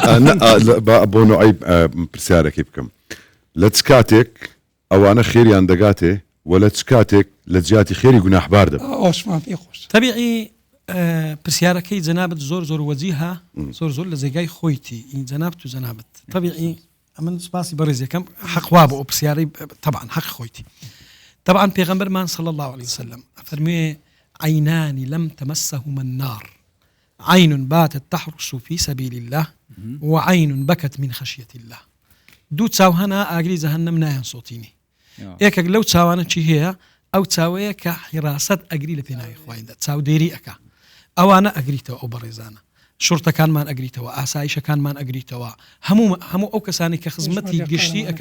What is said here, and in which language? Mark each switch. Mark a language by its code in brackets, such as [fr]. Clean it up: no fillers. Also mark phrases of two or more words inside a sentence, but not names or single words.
[ckb] بۆ نوعی پرسیارەکەی بکەم لە چ کاتێک ئەوانە خێریان دەگاتێ و لە چ کاتێک لە جیاتی خێری گوناحبار دەبێت ئەوشمان پێ خۆش طبیعی پرسیارەکەی جەنابەت زۆر زۆر وەجیها زۆر لە جێگای خۆیتی این جەنابەت و جەنابەت طبیعی ئەمن سپاسی بەڕێزیەکەم حەقوا بۆ ئەو پرسیارەی طبعا حەق خۆیتی طبعا پێغەمبەرمان [ar] صلی الله عليه وسلم [ckb] ئەفەرموێ [ar] عینان لم تمسهما النار عين باتت تحرس في سبيل الله وعين بكت من خشية الله [ckb] دوو چاو هەنا ئاگری جەهەنەم نایان سۆتینی یەکێک لەو چاوانە چی هەیە ئەو چاوەیە کە حیراست ئەگری لە پێناوی خوایدا چاودێری ئەکا ئەوانە ئەگریتەوە ئەو بەڕێزانە شورتەکانمان ئەگریتەوە ئاسایشەکانمان ئەگریتەوە هەموو ئەو کەسانی کە خزمەتی گشتی ئەەکەن